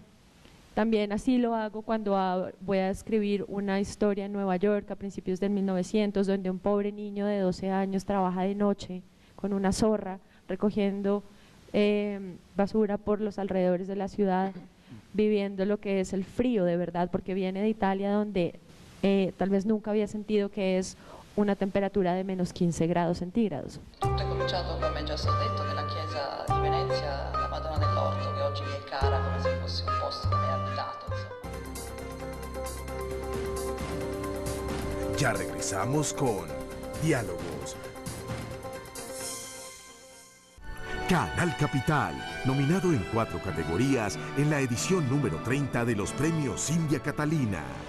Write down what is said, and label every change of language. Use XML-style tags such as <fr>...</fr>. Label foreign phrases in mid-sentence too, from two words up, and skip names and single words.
<es>También así lo hago cuando voy a escribir una historia en Nueva York a principios del 1900, donde un pobre niño de 12 años trabaja de noche con una zorra, recogiendo basura por los alrededores de la ciudad, viviendo lo que es el frío de verdad, porque viene de Italia, donde tal vez nunca había sentido que es una temperatura de menos 15 grados centígrados.</es> <it>Tutto è cominciato, come già so detto, nella chiesa di Venezia, la Madonna dell'Orto, che oggi mi è cara come se fosse un posto da me abitato.</it> <es>Ya regresamos con Diálogos. Canal Capital, nominado en 4 categorías en la edición número 30 de los premios India Catalina.</es>